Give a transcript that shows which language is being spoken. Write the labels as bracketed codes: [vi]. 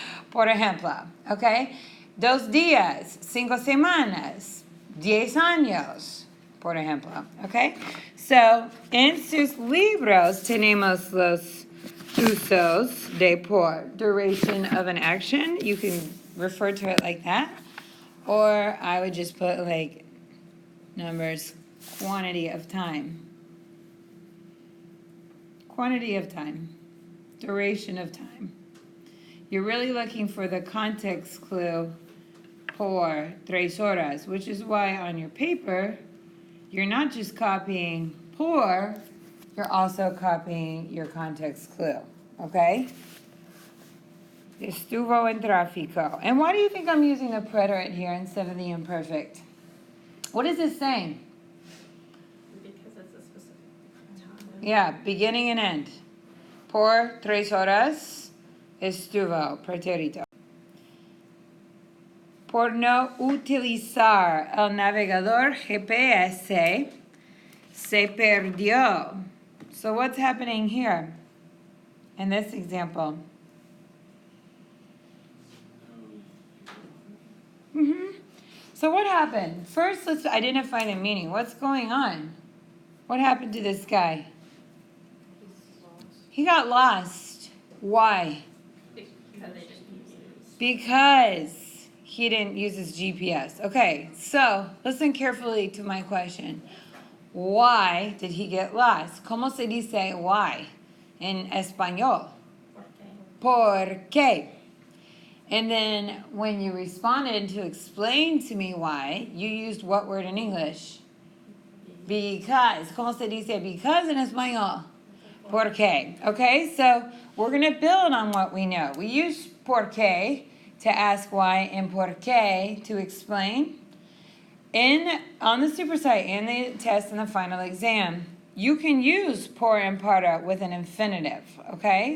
[es] Por ejemplo, ¿ok? 2 días, 5 semanas, 10 años, por ejemplo, ¿ok? So, en sus libros tenemos los usos de por. [en] Duration of an action, you can refer to it like that. Or I would just put like numbers, quantity of time. Quantity of time, duration of time. You're really looking for the context clue [es] por 3 horas, [en] which is why on your paper, you're not just copying por, you're also copying your context clue, okay? [es] Estuvo en tráfico. [en] And why do you think I'm using the preterite here instead of the imperfect? What is this saying? Because it's a specific time. Yeah, beginning and end. [es] Por 3 horas estuvo, pretérito. Por no utilizar el navegador GPS, se perdió. [en] So what's happening here in this example? So what happened? First, let's identify the meaning. What's going on? What happened to this guy? He got lost. Why? Because he didn't use his GPS. Okay, so listen carefully to my question. Why did he get lost? [es] ¿Cómo se dice [en] why in [es] español? ¿Por qué? [en] And then when you responded to explain to me why, you used what word in English? Because. [es] ¿Cómo se dice [en] because in [es] español? ¿Por qué? [en] Okay, so we're going to build on what we know. We use [es] ¿por qué? [en] To ask why and [es] ¿por qué? [en] To explain. On the super site and the test and the final exam, you can use por and para with an infinitive, okay?